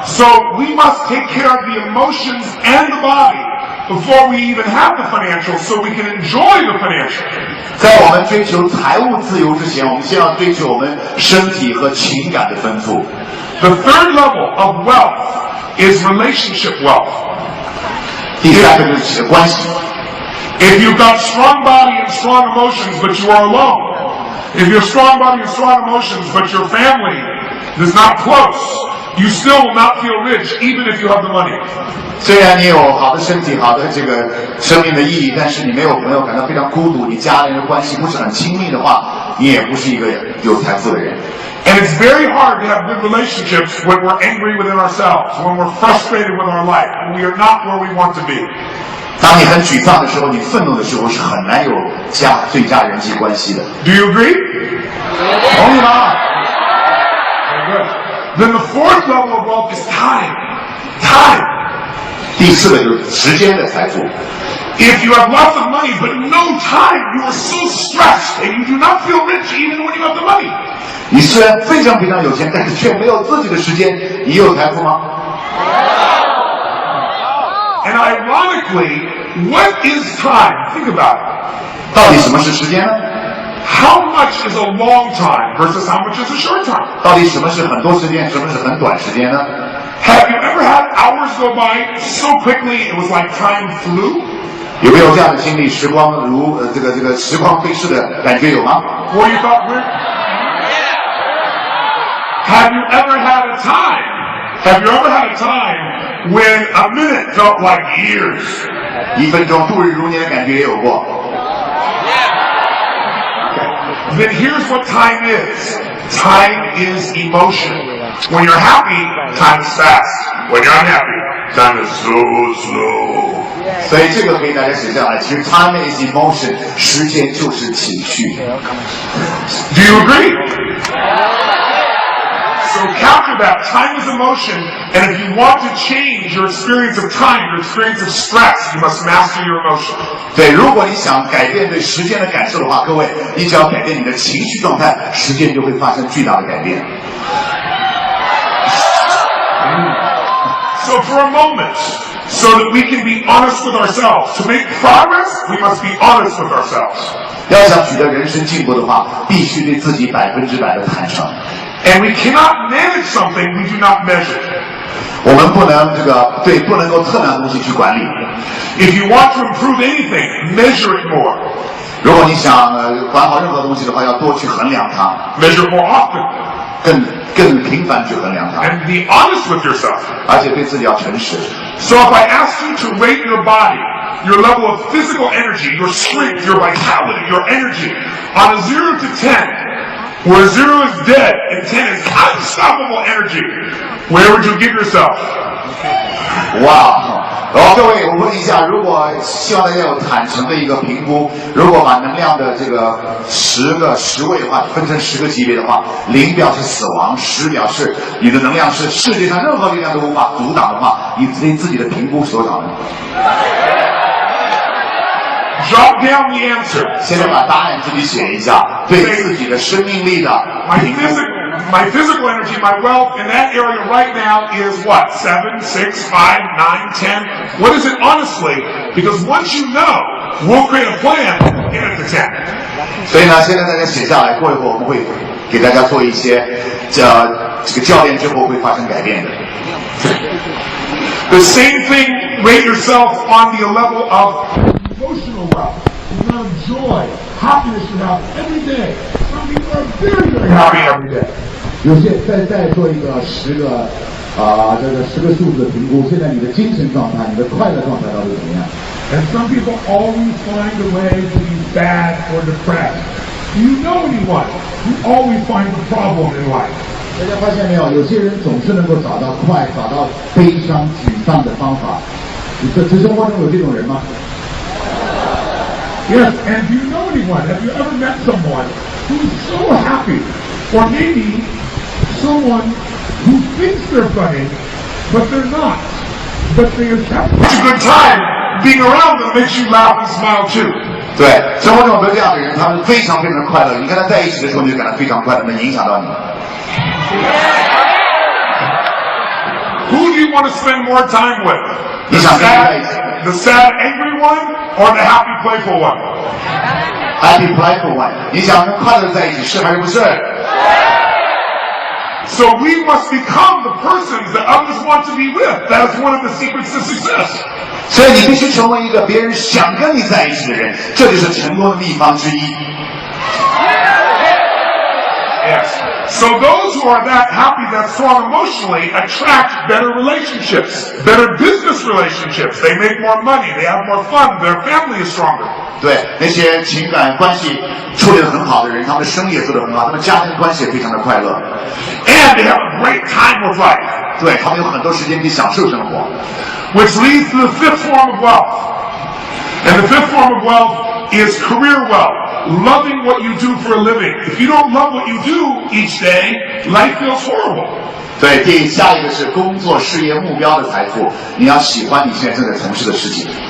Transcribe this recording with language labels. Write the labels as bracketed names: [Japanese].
[English] So we must take care of the emotions and the body before we even have the financial, so we can enjoy the financial. [Chinese] 在我们追求财务自由之前，我们先要追求我们身体和情感的丰富。 [English] The third level of wealth is relationship wealth. [Chinese] 第三个就是关系。 [English] If you've got strong body and strong emotions, but you are alone. If you're strong body and strong emotions, but your family is not close, you still will not feel rich, even if you have the money. [Chinese] 虽然你有好的身体、好的这个生命的意义，但是你没有朋友，感到非常孤独，你家人的关系不是很亲密的话，你也不是一个有财富的人。 [English] And it's very hard to have good relationships when we're angry within ourselves, when we're frustrated with our life, when we are not where we want to be. [Chinese] 当你很沮丧的时候，你愤怒的时候，是很难有最佳人际关系的。 [English] Do you agree? [Chinese] 同意吗？ [English] Very good. Then the fourth level of wealth is time. Time. [Chinese] 第四个就是时间的财富。 [English] If you have lots of money but no time, you are so stressed and you do not feel rich even when you have the money. [Chinese] 你虽然非常有钱，但是却没有自己的时间，你有财富吗？ [English] And ironically, what is time? Think about it. [Chinese] 到底什么是时间呢？ [English] How much is a long time versus how much is a short time? [Chinese] 到底什么是很多时间，什么是很短时间呢？ [English] Have you ever had hours go by so quickly it was like time flew? [Chinese] 有没有这样的经历？时光如这个时光飞逝的感觉有吗 [English] Or you thought we're... Have you ever had a time? Have you ever had a time when a minute felt like years? [Chinese] 1分钟度日如年的感觉也有过。 [English] Then here's what time is. Time is emotion. When you're happy, time is fast. When you're unhappy, time is so slow. [Chinese] 所以这个可以大家写下来。其实 [English] time is emotion， [Chinese] 时间就是情绪。 [English] Do you agree? So capture that. Time is emotion, and if you want to change your experience of time, your experience of stress, you must master your emotion. [Chinese] 对，如果你想改变对时间的感受的话，各位，你只要改变你的情绪状态，时间就会发生巨大的改变。 [English] So for a moment, so that we can be honest with ourselves. To make progress, we must be honest with ourselves. [Chinese] 要想取得人生进步的话，必须对自己100%的坦诚。 [English] And we cannot manage something we do not measure. [Chinese] 我们不能够特拿东西去管理。 [English] If you want to improve anything, measure it more. [Chinese] 如果你想管好任何东西的话，要多去衡量它， [English] Measure it more often. [Chinese] 更频繁去衡量它， [English] And be honest with yourself. [Chinese] 而且对自己要诚实。 [English] So if I asked you to rate your body, your level of physical energy, your strength, your vitality, your energy, on a 0 to 10, where 0 is dead and 10 is unstoppable energy, where would you give yourself? 哇！ [Chinese] 然后各位，我问一下，如果希望大家有坦诚的一个评估，如果把能量的这个10位的话，分成10个级别的话，0表示死亡，10表示你的能量是世界上任何力量都无法阻挡的话，你对自己的评估是多少呢？ [English] Jot down the answer. [Chinese] 现在把答案自己写一下，对自己的生命力的评估。 [English] My physical energy, my wealth in that area right now is what? 7, 6, 5, 9, 10. What is it honestly? Because once you know, we'll create a plan and get it to 10. [Chinese] 所以呢，现在大家写下来，过一会儿我们会给大家做一些这个教练之后会发生改变的。 [English] The same thing, rate yourself on the level of emotional wealth, the amount of joy, happiness you have every day. Some people are very, very happy every day. [Chinese] 有些再做一个10个数字的评估，现在你的精神状态、你的快乐状态到底怎么样？ [English] And some people always find a way to be sad or depressed. Do you know anyone who always finds a problem in life? [Chinese] 大家发现没有？有些人总是能够找到悲伤、沮丧的方法。你这生活中有这种人吗？ [English] Yes, and do you know anyone? Have you ever met someone who's so happy? Or maybe someone who thinks they're funny, but they're not. But they are having a good time. Being around them makes you laugh and smile too. [Chinese] 对，生活中有没有这样的人？他们非常快乐，你跟他在一起的时候，你就感到非常快乐，能影响到你。 [English] Who do you want to spend more time with? The sad, angry one, or the happy, playful one? Happy, playful one. [Chinese] 你想跟快乐在一起，是还是不是？ [English] So we must become the persons that others want to be with. That is one of the secrets to success. [Chinese] 所以你必须成为一个别人想跟你在一起的人，这就是成功的秘方之一。 [English] Yes. So those who are that happy, that strong emotionally, attract better relationships, better business relationships. They make more money. They have more fun. Their family is stronger. [Chinese] 对，那些情感关系处理得很好的人，他们的生意也做得很好，他们家庭关系也非常的快乐。 [English] And they have a great time with life. [Chinese] 对，他们有很多时间可以享受生活。 [English] Which leads to the fifth form of wealth. And the fifth form of wealth is career wealth. Loving what you do for a living. If you don't love what you do each day, life feels horrible. [Chinese] 对，下一个是工作事业目标的财富，你要喜欢你现在正在从事的事情。